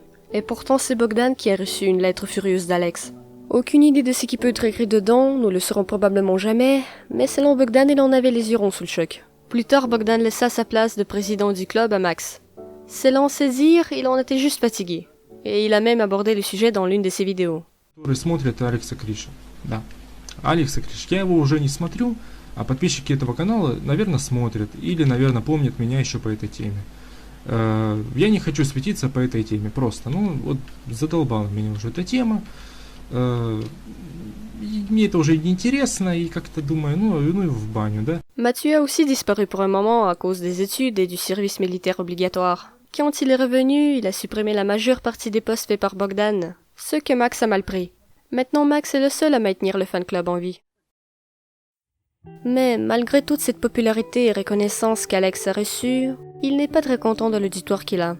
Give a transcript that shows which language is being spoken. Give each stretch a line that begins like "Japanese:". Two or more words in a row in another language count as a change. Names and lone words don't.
French: Et pourtant c'est Bogdan qui a reçu une lettre furieuse d'Alex. Aucune idée de ce qui peut être écrit dedans, nous le saurons probablement jamais, mais selon Bogdan il en avait les yeux ronds sous le choc. Plus tard Bogdan laissa sa place de président du club à Max. Selon ses dires, il en était juste fatigué. Et il a même abordé le sujet dans l'une de ses vidéos.
Russian: Которые смотрят Алекса Криша. Да. Алекса Криш. Я его уже не смотрю, а подписчики этого канала, наверное, смотрят. Или, наверное, помнят меня еще по этой теме. Я не хочу светиться по этой теме. Просто, вот задолбала меня уже эта тема. Мне это уже не интересно, и как-то думаю, ну и в баню, да.
French: Mathieu a aussi disparu pour un moment à cause des études et du service militaire obligatoire. Quand il est revenu, il a supprimé la majeure partie des posts faits par Bogdan, ce que Max a mal pris. Maintenant, Max est le seul à maintenir le fan club en vie. Mais malgré toute cette popularité et reconnaissance qu'Alex a reçue, il n'est pas très content de l'auditoire qu'il a.